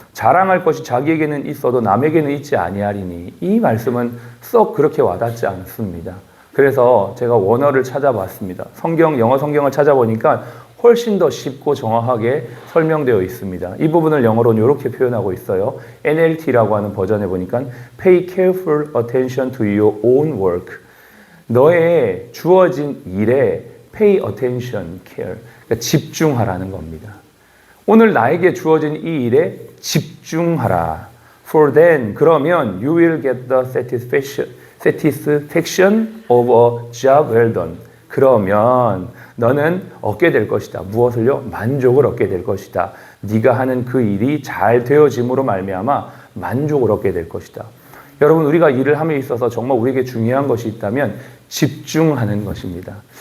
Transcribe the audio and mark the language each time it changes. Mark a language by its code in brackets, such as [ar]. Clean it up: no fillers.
[ko] 자랑할 것이 자기에게는 있어도 남에게는 있지 아니하리니 이 말씀은 썩 그렇게 와닿지 않습니다. 그래서 제가 원어를 찾아봤습니다. 영어 성경을 찾아보니까 훨씬 더 쉽고 정확하게 설명되어 있습니다. 이 부분을 영어로는 이렇게 표현하고 있어요. NLT라고 하는 버전에 보니까 [en] Pay careful attention to your own work. [ko] 너의 주어진 일에 [en] pay attention, [ko] care. 그러니까 집중하라는 겁니다. 오늘 나에게 주어진 이 일에 집중하라. [en] For then, [ko] 그러면 [en] you will get the satisfaction of a job well done. [ko] 그러면 너는 얻게 될 것이다. 무엇을요? 만족을 얻게 될 것이다. 네가 하는 그 일이 잘 되어짐으로 말미암아 만족을 얻게 될 것이다. 여러분, 우리가 일을 함에 있어서 정말 우리에게 중요한 것이 있다면 집중하는 것입니다.